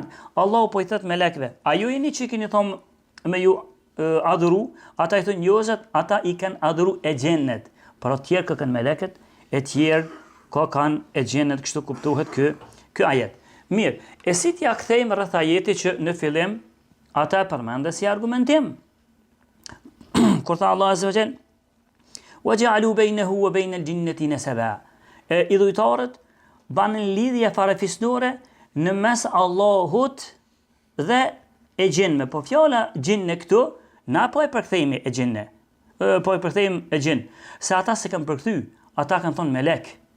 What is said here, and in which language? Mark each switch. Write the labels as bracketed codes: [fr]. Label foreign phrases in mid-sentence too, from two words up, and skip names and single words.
[sq] Allahu po i thot melekve, a ju jeni që keni thonë me ju adhuru, ata i thonë jo Zot, ata i kanë adhuru e gjennet. Por tjerë ka kanë meleket, e tjerë ka kanë e gjennet, kështu kuptohet ky ajet. Mirë, e si t'ja kthejmë rreth ajetit që në fillim ata përmendën si argumentim. Kur tha [ar] الله عز وجل وجعلوا بينه وبين الجنة نسبا." [sq] Idhujtarët banë lidhje farefisnore në mes Allahut dhe e gjinme. Po fjala gjinne këtu, na po e përkthejmë e gjinne. Po e përkthejmë e gjin. Se ata se kanë përkthy, ata kanë thonë melek.